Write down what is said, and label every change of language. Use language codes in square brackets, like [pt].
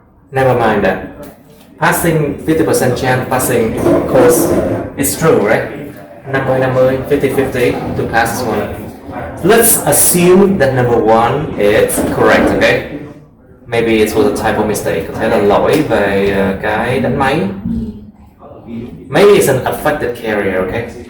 [en] Never mind that. Passing 50% chance passing, of course, it's true, right? 50-50, 50-50 to pass this one. Let's assume that number one is correct, okay? Maybe it was a typo mistake. [vi] Có thể là lỗi về cái đánh máy. [en] Maybe it's an affected carrier, okay?